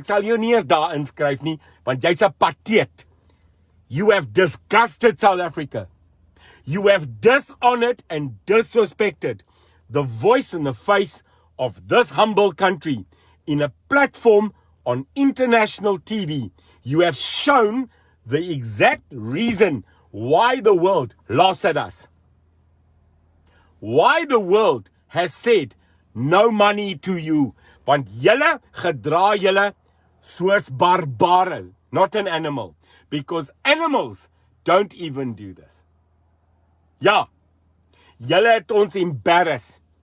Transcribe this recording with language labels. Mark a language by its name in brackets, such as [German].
[Afrikaans] Ek sal jou nie eens daar inskryf nie, want jy's 'n pateet. [English] You have disgusted South Africa. You have dishonored and disrespected the voice and the face of this humble country in a platform on international TV. You have shown the exact reason why the world laughs at us. Why the world has said no money to you. [Afrikaans] Want julle gedra julle soos barbare, [English] not an animal. Because animals don't even do this. [Afrikaans] Ja, julle het ons embarrass.